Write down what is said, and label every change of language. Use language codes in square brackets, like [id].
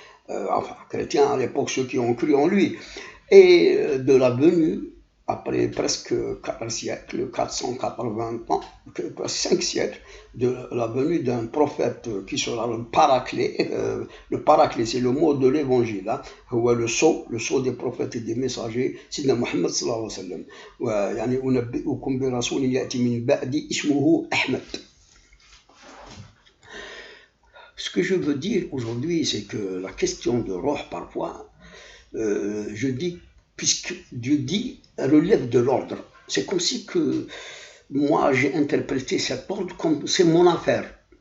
[fr] Enfin, chrétiens à l'époque, ceux qui ont cru en lui. Et de la venue, après presque 4 siècles, 480 ans, 5 siècles, de la venue d'un prophète qui sera le paraclet. Le paraclet, c'est le mot de l'évangile, hein, le sceau des prophètes et des messagers, Sidna Muhammad sallallahu alayhi wa sallam. [ar] أنبئكم برسول يأتي من بعدي اسمه أحمد. [fr] Ce que je veux dire aujourd'hui, c'est que la question de roh, parfois, je dis, puisque Dieu dit, relève de l'ordre. C'est comme si que moi, j'ai interprété cet ordre comme c'est mon affaire.